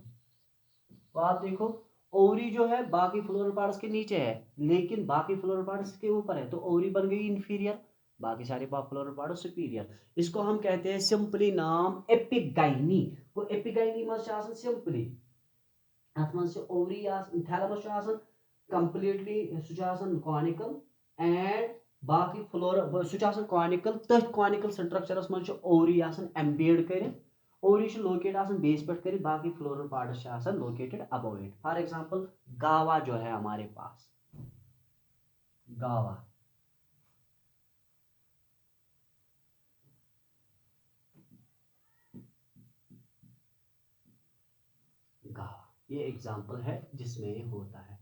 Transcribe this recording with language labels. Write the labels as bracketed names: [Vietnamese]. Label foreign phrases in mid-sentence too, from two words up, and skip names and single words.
[Hindi] तो आप देखो ओवरी जो है बाकी [English] floral parts [Hindi] के नीचे है, लेकिन बाकी [English] floral parts [Hindi] के ऊपर है, तो ओवरी बन गई इंफीरियर, बाकी सारे [English] floral part superior. [Hindi] इसको हम कहते हैं सिंपली नाम एपिगाइनी। [Kashmiri] वो एपिगाइनी में सिंपली अथ मन [English] ovary thalamus completely [Kashmiri] सह कॉनिकल, एंड बाकी फ्लोर सह कॉनिकल, तथ कॉनिकल स्ट्रक्चरस मज [English] ovary embed [Kashmiri] कर, [English] ovary locate base [Kashmiri] पे कर, बाकी [English] floral parts located above it. for example [Hindi] गावा जो है हमारे पास, गावा, गावा ये एग्जांपल है जिसमें ये होता है।